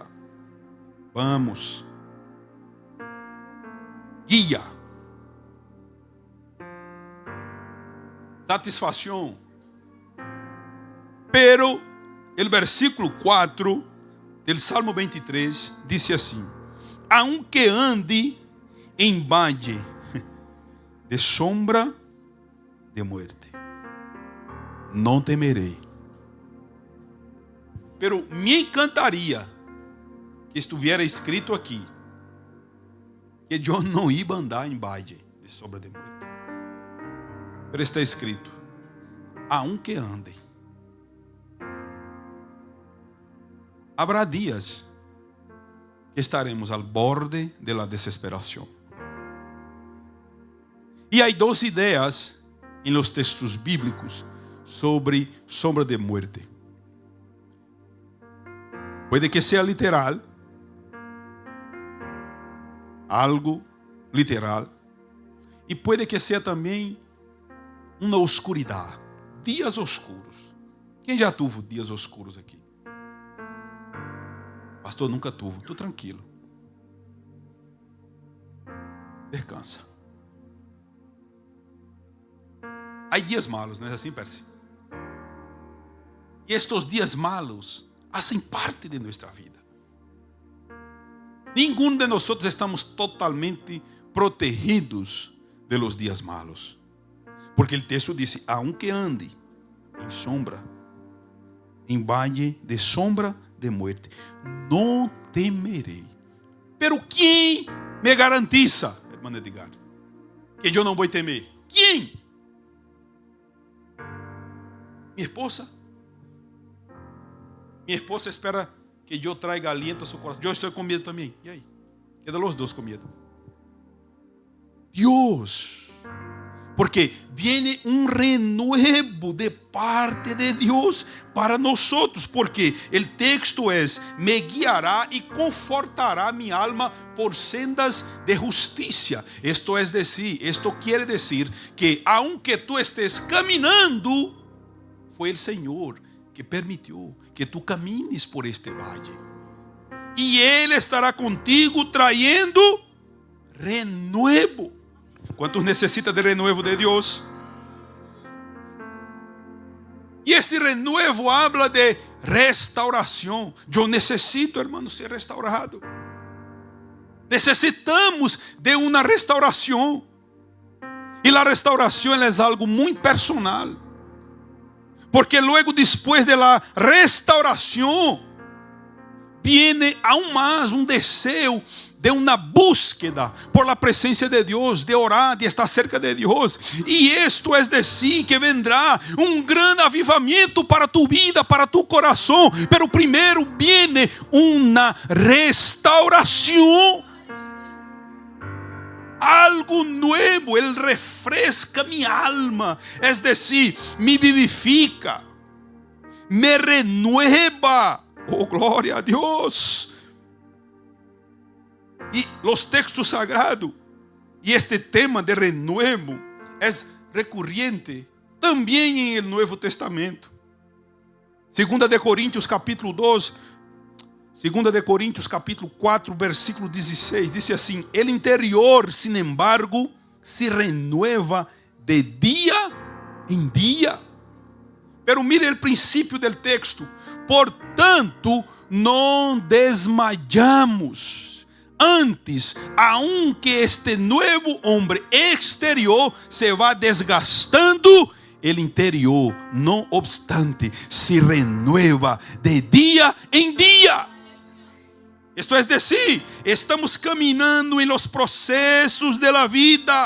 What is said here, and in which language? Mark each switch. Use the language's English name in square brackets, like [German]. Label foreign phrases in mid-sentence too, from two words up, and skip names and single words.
[Portuguese] Vamos. Guia. Satisfação. Pero, o versículo 4 do Salmo 23 diz assim: [Spanish] aunque ande em valle de sombra de muerte, [Portuguese] não temerei. Pero me encantaria que estivesse escrito aqui que eu não ia andar em [Spanish] valle de sombra de muerte. [Portuguese] Pero está escrito: [Spanish] aunque ande. [Portuguese] Habrá dias que estaremos ao borde da desesperação. E há duas ideias em los textos bíblicos sobre [Spanish] sombra de muerte. [Portuguese] Puede que seja literal, algo literal, e puede que seja também uma oscuridade, dias oscuros. Quem já teve dias oscuros aqui? Pastor, nunca tive. Estou tranquilo. Descansa. Há dias malos, não é assim, Percy? E estes dias malos fazem parte de nossa vida. Nenhum de nós estamos totalmente protegidos de [Spanish] los dias malos. [Portuguese] Porque o texto diz: [Spanish] aunque ande em sombra, em valle de sombra de muerte, [Portuguese] não temerei. Pero quem me garantiza, irmã Edgar, que eu não vou temer? Quem? Minha esposa. Minha esposa espera que eu traga aliento a seu coração. Eu estou com medo também. E aí? Queda os dois com medo. Deus. Porque viene renuevo de parte de Deus para nós. Porque o texto é: me guiará e confortará minha alma por sendas de justiça. Isto é decir, isto quer dizer que [Spanish] aunque tu estés [Portuguese] caminhando, foi o Senhor que permitiu que tu camines por este valle. E Ele estará contigo [Spanish] trayendo renuevo. [Portuguese] Quantos necessitam de renuevo de Deus? E este [Spanish] renuevo habla [Portuguese] de restauração. Eu necessito, hermano, ser restaurado. Necessitamos de uma restauração. E a restauração é algo muito personal. Porque logo depois da restauração, [Spanish] viene aún [Portuguese] mais desejo de uma [Spanish] búsqueda por la presencia de Deus, de orar, de estar cerca de Deus. [Portuguese] E isto é [Spanish] decir que vendrá gran avivamiento para tu vida, para tu coração. [Portuguese] Pero primeiro viene uma restauração. Algo nuevo, Ele refresca minha alma, é decir, me vivifica, me renueva. Oh, glória a Deus. E os textos sagrados, e este tema de renuevo, é recurrente [Spanish] también en el Nuevo Testamento. [Portuguese] Segunda de Coríntios capítulo 2, Segunda de Coríntios capítulo 4, versículo 16, dice assim: [Spanish] el interior, sin embargo, se renueva de dia em dia. [Portuguese] Pero mire o princípio del texto: portanto, não desmayamos. [Spanish] Antes, aunque este nuevo hombre exterior se va desgastando, el interior, no obstante, se renueva de dia em dia. Esto es decir, estamos caminhando em los procesos de la vida.